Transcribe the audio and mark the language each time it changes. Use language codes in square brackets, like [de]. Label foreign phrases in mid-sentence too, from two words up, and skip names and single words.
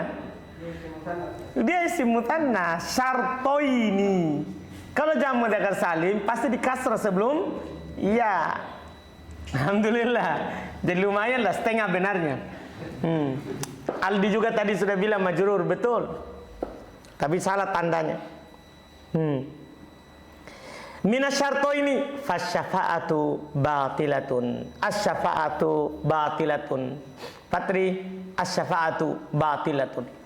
[id] Dia [ar] اسم مثنى, [id] syartoini. Kalau jamak mudzakkar salim pasti di kasrah sebelum iya. Alhamdulillah. Jadi lumayan lah, setengah benarnya. Aldi juga tadi sudah bilang majrur, betul. Tapi salah tandanya. [ar] من الشرطين فالشفاعة باطلة. الشفاعة باطلة. Patri, الشفاعة باطلة.